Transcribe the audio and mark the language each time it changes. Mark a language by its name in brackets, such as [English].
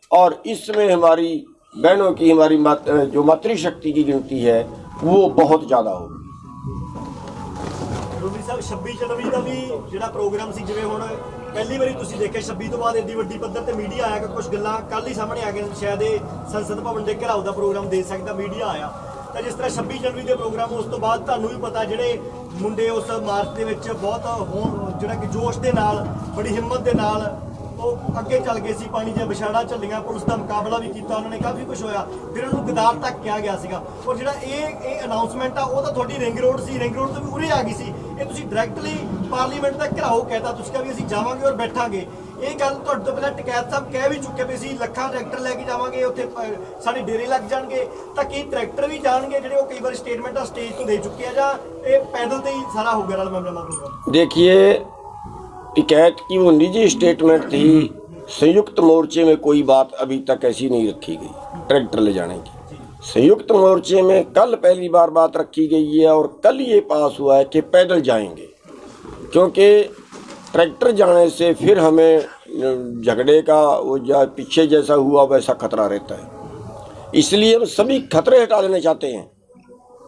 [Hindi] और इसमें हमारी बहनों की, हमारी जो मातृशक्ति की गिनती है वो बहुत ज़्यादा होगी। [Punjabi] ਰੂਬੀ ਸਾਹਿਬ 26 ਜਨਵਰੀ ਦਾ ਵੀ ਜਿਹੜਾ ਪ੍ਰੋਗਰਾਮ ਸੀ, ਜਿਵੇਂ ਹੁਣ ਪਹਿਲੀ ਵਾਰੀ ਤੁਸੀਂ ਦੇਖਿਆ 26 ਤੋਂ ਬਾਅਦ ਇੰਨੀ ਵੱਡੀ ਪੱਧਰ ਤੇ ਮੀਡੀਆ ਆਇਆ ਕਿ ਕੁਝ ਗੱਲਾਂ ਕੱਲ ਹੀ ਸਾਹਮਣੇ ਆ ਗਈਆਂ, ਸ਼ਾਇਦ ਇਹ ਸੰਸਦ ਭਵਨ ਦੇ ਘਿਰਾਓ ਦਾ ਪ੍ਰੋਗਰਾਮ ਦੇ ਸਕਦਾ ਮੀਡੀਆ ਆਇਆ। ਤਾਂ ਜਿਸ ਤਰ੍ਹਾਂ 26 ਜਨਵਰੀ ਦੇ ਪ੍ਰੋਗਰਾਮ ਉਸ ਤੋਂ ਬਾਅਦ ਤੁਹਾਨੂੰ ਵੀ ਪਤਾ ਜਿਹੜੇ ਮੁੰਡੇ ਉਸ ਮਾਰਚ ਦੇ ਵਿੱਚ ਬਹੁਤ ਜਿਹੜਾ ਕਿ ਜੋਸ਼ ਦੇ ਨਾਲ, ਬੜੀ ਹਿੰਮਤ ਦੇ ਨਾਲ ਉਹ ਅੱਗੇ ਚੱਲ ਗਏ ਸੀ, ਪਾਣੀ ਦੀਆਂ ਵਿਛਾੜਾਂ ਝੱਲੀਆਂ, ਪੁਲਿਸ ਦਾ ਮੁਕਾਬਲਾ ਵੀ ਕੀਤਾ, ਉਹਨਾਂ ਨੇ ਕਾਫੀ ਕੁਝ ਹੋਇਆ, ਫਿਰ ਉਹਨੂੰ ਗਦਾਰ ਤੱਕ ਕਿਹਾ ਗਿਆ ਸੀਗਾ। ਔਰ ਜਿਹੜਾ ਇਹ ਅਨਾਉਂਸਮੈਂਟ ਆ ਉਹ ਤਾਂ ਤੁਹਾਡੀ ਰਿੰਗ ਰੋਡ ਸੀ, ਰਿੰਗ ਰੋਡ ਤੋਂ ਵੀ ਉਰੇ ਆ ਗਈ ਸੀ, ਇਹ ਤੁਸੀਂ ਡਾਇਰੈਕਟਲੀ ਪਾਰਲੀਮੈਂਟ ਦਾ ਘਿਰਾਓ ਕਹਿਤਾ, ਤੁਸੀਂ ਕਿਹਾ ਵੀ ਅਸੀਂ ਜਾਵਾਂਗੇ ਔਰ ਬੈਠਾਂਗੇ। ਇਹ ਗੱਲ ਤੁਹਾਡੇ ਤੋਂ ਪਹਿਲਾਂ ਟਕੈਤ ਸਾਹਿਬ ਕਹਿ ਵੀ ਚੁੱਕੇ ਵੀ ਅਸੀਂ ਲੱਖਾਂ ਟਰੈਕਟਰ ਲੈ ਕੇ ਜਾਵਾਂਗੇ, ਉੱਥੇ ਸਾਡੇ ਡੇਰੇ ਲੱਗ ਜਾਣਗੇ। ਤਾਂ ਕੀ ਟਰੈਕਟਰ ਵੀ ਜਾਣਗੇ ਜਿਹੜੇ ਉਹ ਕਈ ਵਾਰ ਸਟੇਟਮੈਂਟਾਂ ਸਟੇਜ ਤੋਂ ਦੇ ਚੁੱਕੇ ਆ, ਜਾਂ ਇਹ ਪੈਦਲ ਤੇ ਹੀ ਸਾਰਾ ਹੋ ਗਿਆ ਨਾਲ ਮਾਮਲਾ? [Hindi] देखिए, टिकैत की वो निजी स्टेटमेंट थी, संयुक्त मोर्चे में कोई बात अभी तक ऐसी नहीं रखी गई ट्रैक्टर ले जाने की। संयुक्त मोर्चे में कल पहली बार बात रखी गई है और कल ये पास हुआ है कि पैदल जाएंगे, क्योंकि ट्रैक्टर जाने से फिर हमें झगड़े का वो पीछे जैसा हुआ वैसा खतरा रहता है। इसलिए हम सभी खतरे हटा देना चाहते हैं